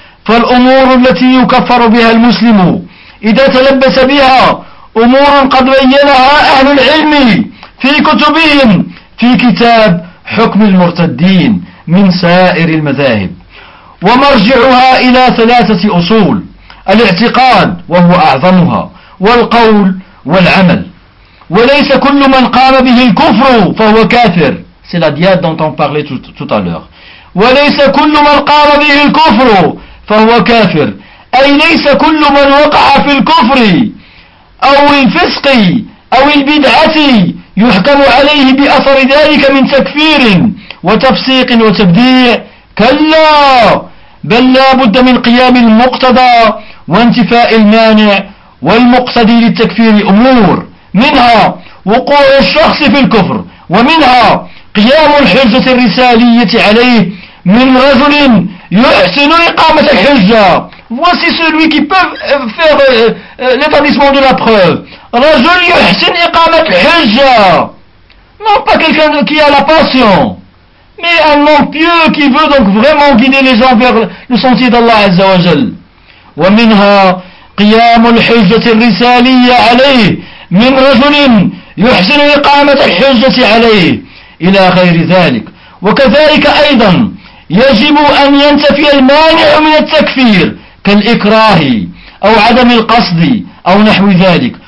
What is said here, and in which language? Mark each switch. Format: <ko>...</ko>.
<ar>فالأمور التي يكفر بها المسلم إذا تلبس بها أمور قد بينها أهل العلم في كتبهم في كتاب حكم المرتدين من سائر المذاهب، ومرجعها إلى ثلاثة أصول: الاعتقاد وهو أعظمها، والقول، والعمل. وليس كل من قام به الكفر فهو كافر.</ar> <fr>C'est la diade dont on parlait tout à l'heure.</fr> <ar>وليس كل من قام به الكفر فهو كافر، أي ليس كل من وقع في الكفر أو الفسق أو البدعة يحكم عليه بأثر ذلك من تكفير وتفسيق وتبديع. كلا، بل لا بد من قيام المقتضى وانتفاء المانع. والمقتضي للتكفير أمور، منها وقوع الشخص في الكفر، ومنها قيام الحجة الرسالية عليه من رجل يحسن إقامة الحجة.</ar> <fr>Voici celui qui peut faire l'établissement de la preuve.</fr> <ar>رجل يحسن إقامة الحجة.</ar> <fr>Non pas quelqu'un qui a la passion. Mais un homme pieux qui veut donc vraiment guider les gens vers le sentier d'Allah Azza wa Jal.</fr> <ar>ومنها قيام الحجة الرسالية عليه من رجل يحسن إقامة الحجة عليه إلى غير ذلك. وكذلك أيضا يجب أن ينتفي المانع من التكفير كالإكراه أو عدم القصد أو نحو ذلك.</ar>